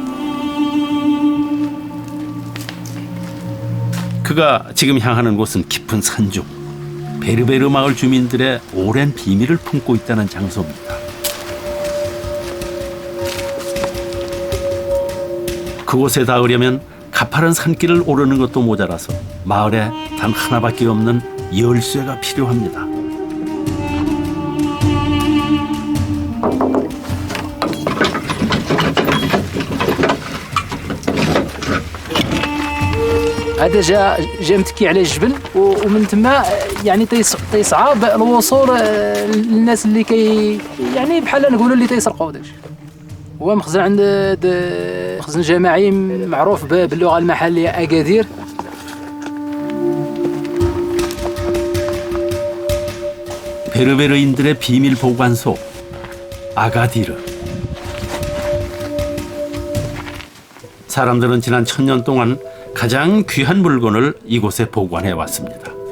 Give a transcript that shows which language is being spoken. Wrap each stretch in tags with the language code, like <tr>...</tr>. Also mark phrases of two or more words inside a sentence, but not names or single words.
<ko>그가 지금 향하는 곳은 깊은 산중, 베르베르 마을 주민들의 오랜 비밀을 품고 있다는 장소입니다. 그곳에 닿으려면 가파른 산길을 오르는 것도 모자라서 마을에 단 하나밖에 없는 열쇠가 필요합니다.</ko> <ar>هذا جا متكي على الجبل ومن تما يعني تيصعب الوصول للناس اللي يعني بحال نقولوا اللي تيسرقوا داكشي. هو مخزن عند مخزن جماعي معروف باللغه المحليه اكادير.</ar> <ko>베르베르인들의 비밀 보관소 아가디르. 사람들은 지난 1000년 동안 가장 귀한 물건을 이곳에 보관해 왔습니다.</ko>